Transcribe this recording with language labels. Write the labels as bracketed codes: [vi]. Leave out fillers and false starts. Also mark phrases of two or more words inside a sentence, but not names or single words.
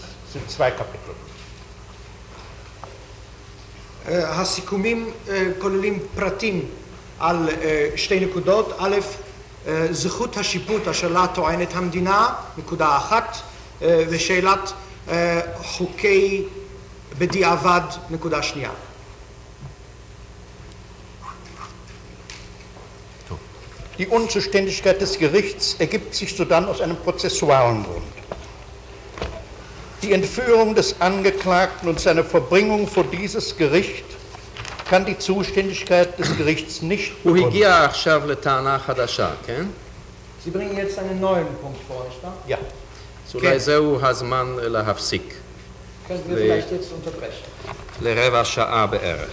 [de] Das sind 2 Kapitel. [he] הסיכומים כוללים פרטים על 2 נקודות. א', זכות השיפוט אשר לה טוענת המדינה, נקודה 1, ושאלת חוקי בדיעבד, נקודה 2. [de] Die Unzuständigkeit des Gerichts ergibt sich sodann aus einem prozessualen Grund. Die Entführung des Angeklagten und seine Verbringung vor dieses Gericht kann die Zuständigkeit des Gerichts nicht [he] הוא [de] begründen. [he] הגיע עכשיו לטענה חדשה, כן? [de] Sie bringen jetzt einen neuen Punkt vor, nicht wahr? Ja. [he] אז אולי זהו הזמן להפסיק. [de] Können wir vielleicht jetzt unterbrechen? [he] לרבע שעה בערך.